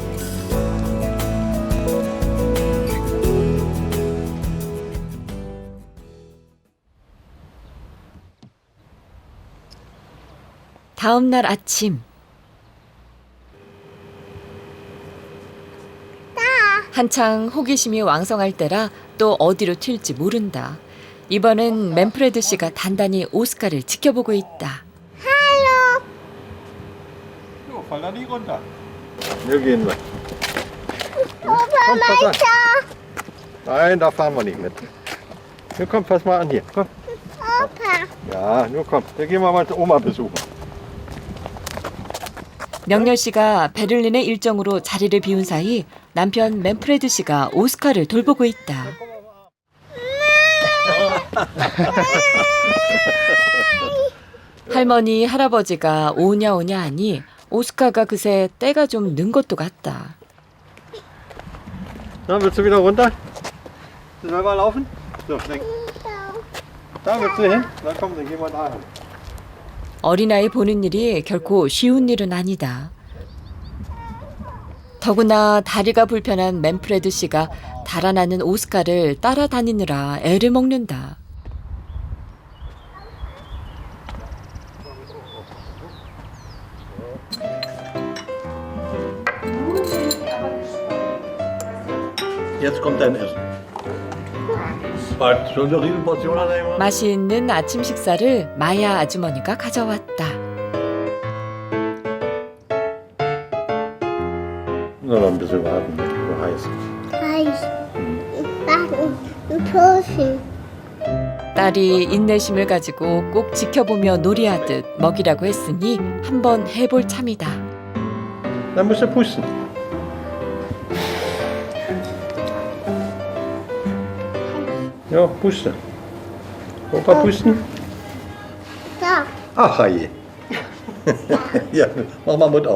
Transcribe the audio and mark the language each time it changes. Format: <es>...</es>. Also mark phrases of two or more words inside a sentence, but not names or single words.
<ko>다음 날 아침 한창 호기심이 왕성할 때라 또 어디로 튈지 모른다. 이번엔 맨프레드 씨가 단단히 오스카를 지켜보고 있다.</ko> <de>Fall da nie runter. Wir gehen mit. Papa, weiter. Nein, da fahren wir nicht mit. Hier, komm, pass mal an hier. Komm. Papa. Ja, nur komm. Wir gehen mal Oma besuchen.</de> <ko>명렬 씨가 베를린의 일정으로 자리를 비운 사이 남편 맨프레드 씨가 오스카를 돌보고 있다. 할머니, 할아버지가 오냐 하니 오스카가 그새 때가 좀 는 것도 같다.</ko> <de>Na, willst du wieder runter? Willst du mal laufen? So, schnell. Da willst du hin? Na komm, dann gehen wir da hin.</de> <ko>어린아이 보는 일이 결코 쉬운 일은 아니다. 더구나 다리가 불편한 맨프레드 씨가 달아나는 오스카를 따라다니느라 애를 먹는다.</ko> <de>Jetzt kommt dein Essen. Schon eine Riesenportion annehmen.</de> <ko>맛있는 아침 식사를 마야 아주머니가 가져왔다.</ko> <de>Nur noch ein bisschen warten, so heiß. Heiß. Backen. Ein Toast.</de> <ko>딸이 인내심을 가지고 꼭 지켜보며 놀이하듯 먹이라고 했으니 한번 해볼 참이다.</ko> <de>Dann musst du pusten. Ja, pusten. Opa pusten. Da. Ach, je. Ja, mach mal Mund auf.</de>